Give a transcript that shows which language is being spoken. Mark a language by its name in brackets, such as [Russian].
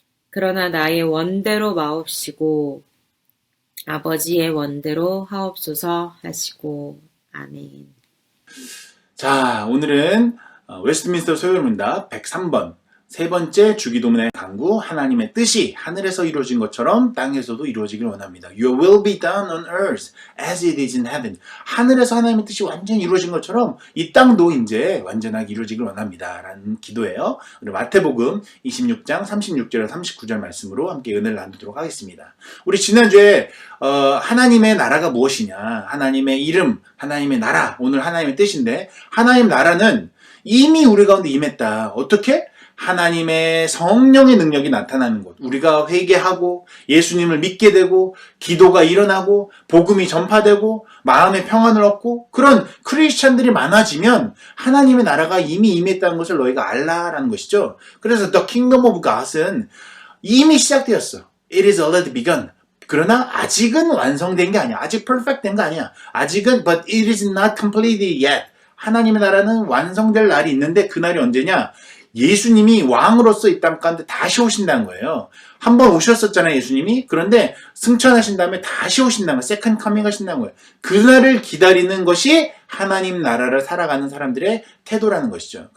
[Korean] 그러나 나의 원대로 마옵시고 아버지의 원대로 하옵소서 하시고 아멘. 자, 오늘은 웨스트민스터 소요문답 103번 세 번째 주기도문의 강구, 하나님의 뜻이 하늘에서 이루어진 것처럼 땅에서도 이루어지길 원합니다. [English] Your will be done on earth as it is in heaven. [Korean] 하늘에서 하나님의 뜻이 완전히 이루어진 것처럼 이 땅도 이제 완전하게 이루어지길 원합니다. 라는 기도예요. 그리고 마태복음 26장 36절에서 39절 말씀으로 함께 은혜를 나누도록 하겠습니다. 우리 지난주에 하나님의 나라가 무엇이냐, 하나님의 이름, 하나님의 나라, 오늘 하나님의 뜻인데 하나님 나라는 이미 우리 가운데 임했다. 어떻게? 하나님의 성령의 능력이 나타나는 곳. 우리가 회개하고 예수님을 믿게 되고 기도가 일어나고 복음이 전파되고 마음의 평안을 얻고 그런 크리스찬들이 많아지면 하나님의 나라가 이미 임했다는 것을 너희가 알라라는 것이죠. 그래서 The Kingdom of God은 이미 시작되었어. [English] It is already begun. [Korean] 그러나 아직은 완성된 게 아니야. 아직 perfect된 거 아니야. 아직은 [English] but it is not completed yet. [Korean] 하나님의 나라는 완성될 날이 있는데 그 날이 언제냐? 예수님이 왕으로서 이 땅 가운데 다시 오신다는 거예요. 한 번 오셨었잖아요, 예수님이. 그런데 승천하신 다음에 다시 오신다는 거예요. 세컨드 커밍 하신다는 거예요. 그날을 기다리는 것이 하나님 나라를 살아가는 사람들의 태도라는 것이죠.